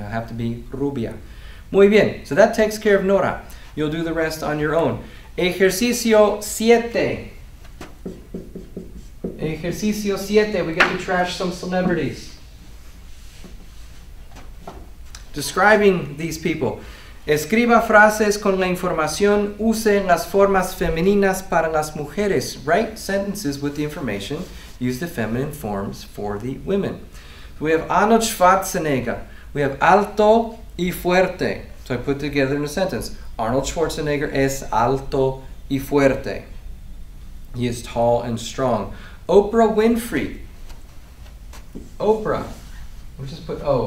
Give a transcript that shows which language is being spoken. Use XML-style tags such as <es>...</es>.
<en>It'll have to be rubia.</en> <es>Muy bien,</es> <en>so that takes care of Nora. You'll do the rest on your own. Ejercicio 7. Ejercicio 7, we get to trash some celebrities. Describing these people.</en> <es>Escriba frases con la información. Use las formas femeninas para las mujeres.</es> <en>Write sentences with the information. Use the feminine forms for the women. We have Arnold Schwarzenegger. We have</en> <es>alto y fuerte.</es> <en>So I put together in a sentence.</en> <es>Arnold Schwarzenegger es alto y fuerte.</es> <en>He is tall and strong. Oprah Winfrey. Oprah. We'll just put O.</en>